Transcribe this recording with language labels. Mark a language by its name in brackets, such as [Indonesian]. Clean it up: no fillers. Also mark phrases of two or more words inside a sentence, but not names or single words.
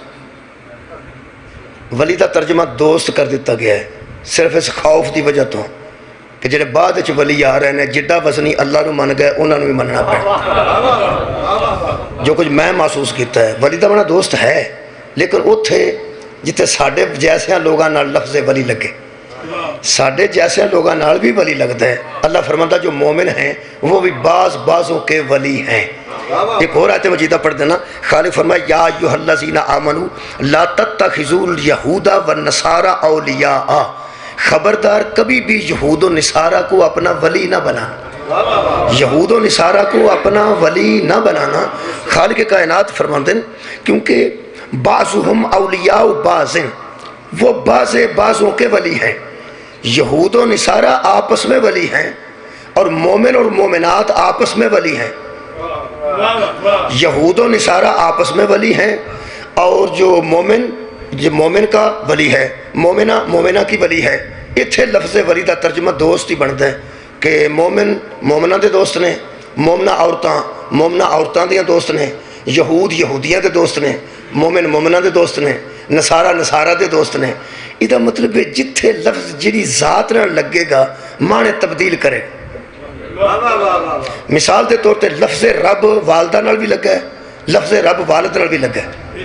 [Punjabi] ولی دا ترجمہ دوست کر دیتا گیا ہے صرف اس خوف دی وجہ تو کہ جڑے بعد وچ ولی آ رہے ہیں جڈا وزنی اللہ نو من گئے انہوں نے بھی مننا پڑے۔ جو کچھ میں محسوس کیتا ہے، ولی دا بنا دوست ہے، لیکن اتھے جتے ساڈے جیسے لوگاں نال لفظ ولی لگے، ساڈے جیسے لوگاں نال بھی ولی لگتا ہے۔ [Urdu] اللہ فرماتا جو مومن ہیں وہ بھی بعضوں کے ولی ہیں۔ ایک اور آیت مجیدہ پڑھ دینا، خالق فرمایا [Arabic] یا ایھا الذین آمنوا لا تتخذوا اليہود والنصارى اولیاء، [Urdu] خبردار کبھی بھی یہود و نصارہ کو اپنا ولی نہ بنانا، یہود و نصارہ کو اپنا ولی نہ بنانا۔ خالق کائنات فرماتے ہیں کیونکہ [Arabic] بعضهم اولیاء بعض، [Urdu] وہ بعضوں کے ولی ہیں۔ یہود و نصارہ آپس میں ولی ہیں اور مومن اور مومنات آپس میں ولی ہیں۔ یہود و نصارہ آپس میں ولی ہیں، اور جو مومن کا ولی ہے، مومنہ کی ولی ہے۔ [Punjabi] اتھے لفظ ولی دا ترجمہ دوست ہی بنتا ہے کہ مومن مومنہ دے دوست نے، مومنہ عورتاں دیاں دوست نے، یہود یہودیاں دے دوست نے، مومن مومنہ دے دوست نے، نصارہ دے دوست نے۔ یہ مطلب ہے جتھے لفظ جڑی ذات نہ لگے گا معنی تبدیل کرے گا۔ مثال دے طور تے لفظ رب والدہ نال بھی لگا ہے، لفظ رب والد نال بھی لگا ہے۔